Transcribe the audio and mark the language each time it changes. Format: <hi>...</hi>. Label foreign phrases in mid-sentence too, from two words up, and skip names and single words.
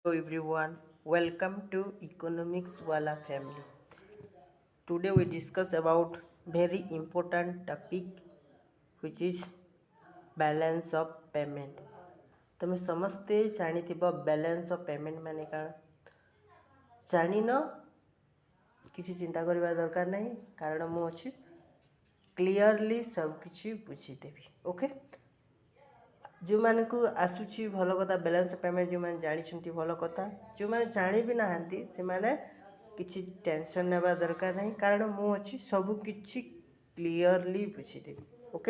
<en>Hello everyone, welcome to Economics Wala family. Today we discuss about very important topic which is balance of payment.</en> <or>ତମେ ସମସ୍ତେ ଜାଣିଥିବ</or> <en>balance of payment</en> <or>ମାନେ କାଣା? ଜାଣିନ କିଛି ଚିନ୍ତା କରିବା ଦରକାର ନାହିଁ କାରଣ ମୁଁ ଅଛି କ୍ଲିୟରଲି ସବୁକିଛି ବୁଝିଦେବି ଓକେ। ଯେଉଁମାନଙ୍କୁ ଆସୁଛି ଭଲ କଥା</or> <en>balance payment</en> <or>ଯେଉଁମାନେ ଜାଣିଛନ୍ତି ଭଲ କଥା, ଯେଉଁମାନେ ଜାଣିବି ନାହାନ୍ତି ସେମାନେ କିଛି ଟେନସନ୍ ନେବା ଦରକାର ନାହିଁ କାରଣ ମୁଁ ଅଛି ସବୁ କିଛି କ୍ଲିୟରଲି ବୁଝିଦେବି ଓକେ।</or>